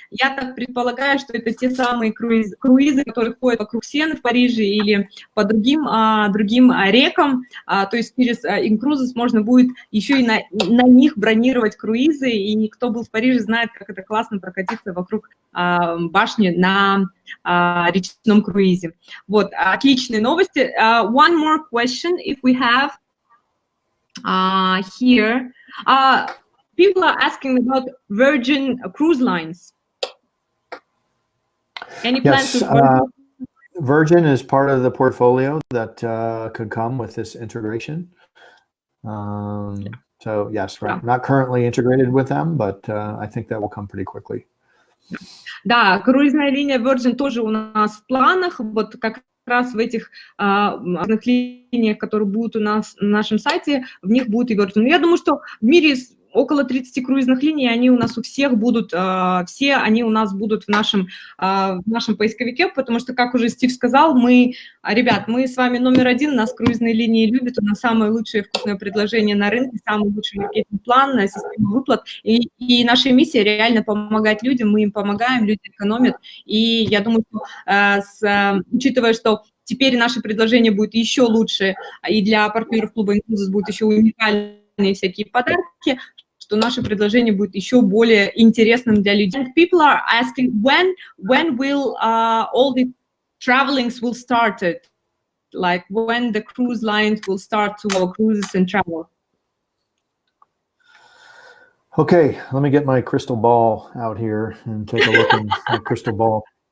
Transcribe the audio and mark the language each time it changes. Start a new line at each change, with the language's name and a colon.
Russian: Я так предполагаю, что это те самые круизы, которые ходят вокруг Сены в Париже или по другим рекам. То есть через INCRUISES можно будет еще и на них бронировать круизы, и кто был в Париже, знает, как это классно прокатиться вокруг башни на речном круизе. Вот, отличные новости.
English: One more question, if we have here. People are asking about Virgin Cruise Lines. Any plans Yes, with Virgin? Virgin is part of the portfolio that could come with this integration. So yes, right. Not currently integrated with them, but I think that will come pretty quickly.
Russian: Да, круизная линия Virgin тоже у нас в планах. Вот как раз в этих разных линиях, которые будут у нас на нашем сайте, в них будет и Virgin. Я думаю, что в мире около 30 круизных линий, они у нас у всех будут, все они у нас будут в нашем поисковике, потому что, как уже Стив сказал, ребят, мы с вами номер один, нас круизные линии любят, у нас самое лучшее вкусное предложение на рынке, самый лучший маркетинг-план, система выплат, и наша миссия реально помогать людям, мы им помогаем, люди экономят, и я думаю, что, учитывая, что теперь наше предложение будет еще лучше, и для партнеров клуба INCRUISES будут еще уникальные всякие подарки, что наше предложение будет еще более интересным для людей.
English: And people are asking when will all the travelings will start it, like when the cruise lines will start to go cruises and travel. Okay, let me get my crystal ball out here and take a look in my crystal ball.